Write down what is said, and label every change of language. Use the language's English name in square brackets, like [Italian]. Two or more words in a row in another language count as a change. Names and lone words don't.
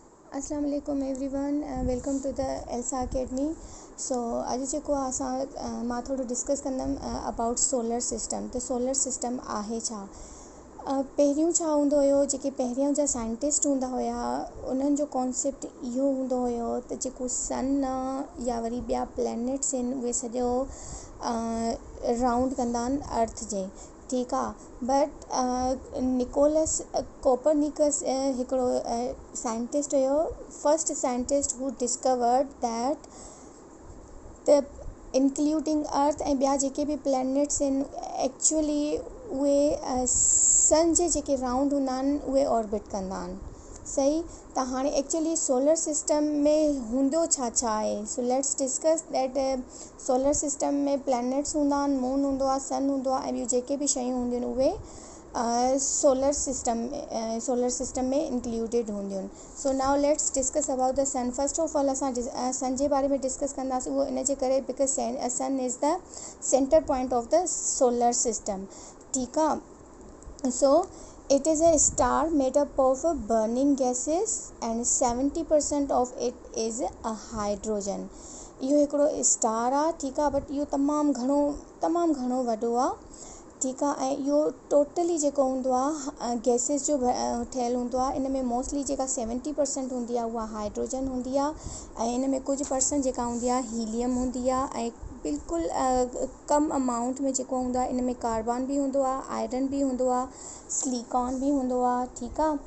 [Arabic] السلام علیکم [English] everyone, welcome to the Elsa Academy. [Sindhi] सो अॼु जेको आहे मां थोरो डिस्कस कंदमि [English] about solar system. [Sindhi] त [English] solar system [Sindhi] आहे छा? पहिरियों छा हूंदो हुयो, जेके पहिरियों जा साइंटिस्ट हूंदा हुया उन्हनि जो कॉन्सेप्ट इहो हूंदो हुयो त जेको सन या वरी ॿिया प्लैनेट्स आहिनि उहे सॼो राउंड कंदा आहिनि अर्थ जे, ठीकु आहे। बट निकोलस कोपरनिकस हिकिड़ो साइंटिस्ट हुयो, [English] first scientist who discovered that the including earth [Sindhi] ऐं ॿिया जेके बि प्लैनेट्स आहिनि एक्चुअली उहे सन जे जेके राउंड हूंदा आहिनि उहे ऑर्बिट कंदा आहिनि। सही। त हाणे एक्चुअली [English] solar system [Sindhi] में हूंदो छा छा आहे? [English] so let's discuss that solar system [Sindhi] में प्लैनेट्स हूंदा आहिनि, मून हूंदो आहे, सन हूंदो आहे ऐं ॿियूं जेके बि शयूं हूंदियूं आहिनि उहे [English] solar system [Sindhi] में इंक्लूडेड हूंदियूं आहिनि। [English] so now let's discuss about the sun. first of all [Sindhi] असां सन जे बारे में डिस्कस कंदासीं। उहो इन जे करे [English] because sun is the center point of the solar system, [Sindhi] ठीकु आहे। [English] सो it is a star made up of burning gases and 70% of it is a hydrogen। [Sindhi] इहो हिकिड़ो स्टार आहे, ठीकु आहे, बट इहो तमामु घणो वॾो आहे, ठीकु आहे। ऐं इहो टोटली जेको हूंदो आहे गैसिस जो ठहियलु हूंदो आहे। इन में मोस्टली जेका 70% हूंदी आहे उहा हाइड्रोजन हूंदी आहे ऐं इन में कुझु परसेंट जेका हूंदी आहे हीलियम हूंदी आहे ऐं बिल्कुलु कम अमाउंट में जेको हूंदो आहे इन में कार्बन बि हूंदो आहे, आयरन बि हूंदो आहे, सिलिकॉन बि हूंदो आहे, ठीकु आहे।